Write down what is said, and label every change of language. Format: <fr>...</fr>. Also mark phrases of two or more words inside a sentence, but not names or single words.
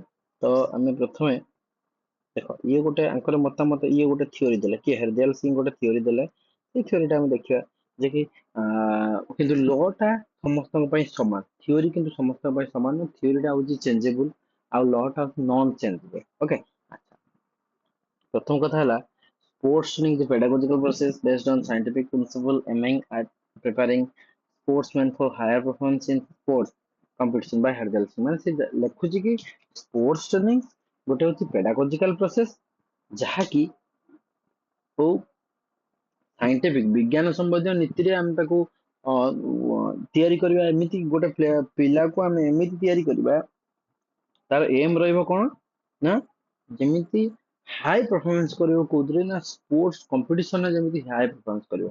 <or>ତ ଆମେ ପ୍ରଥମେ ଦେଖ, ଇଏ ଗୋଟେ ଆଙ୍କର ମତାମତ, ଇଏ ଗୋଟେ ଥିଓରି ଦେଲେ, କିଏ ହରଦୟାଲ ସିଂ ଗୋଟେ ଥିଓରି ଦେଲେ। ସେଇ ଥିଓରିଟା ଆମେ ଦେଖିବା ଯେ କି କିନ୍ତୁ ଲ ଟା ସମସ୍ତଙ୍କ ପାଇଁ ସମାନ, ଥିଓରି କିନ୍ତୁ ସମସ୍ତଙ୍କ ପାଇଁ ସମାନ। ଥିଓରିଟା ହଉଛି ଚେଞ୍ଜେବୁଲ ଆଉ ଲ ଟା</or> <en>non changeable.</en> <or>ଓକେ, ପ୍ରଥମ କଥା ହେଲା</or> <en>sports training is a pedagogical process based on scientific principle aiming at preparing sportsmen for higher performance in sports competition by hurdles।</en> <or>ମାନେ ସେ ଲେଖୁଛି କି</or> <en>sports training</en> <or>ଗୋଟେ ହଉଛି</or> <en>pedagogical process</en> <or>ଯାହାକି କୋଉ ସାଇଣ୍ଟିଫିକ ବିଜ୍ଞାନ ସମ୍ବନ୍ଧୀୟ ନୀତିରେ ଆମେ ତାକୁ ତିଆରି କରିବା। ଏମିତି ଗୋଟେ ପିଲାକୁ ଆମେ ଏମିତି ତିଆରି କରିବା, ତାର ଏମ୍ ରହିବ କଣ ନା ଯେମିତି</or> <en>high performance</en> <or>କରିବ କୋଉଥିରେ ନା</or> <en>sports competitionରେ</en> <or>ଯେମିତି</or> <en>high performance</en> <or>କରିବ।</or>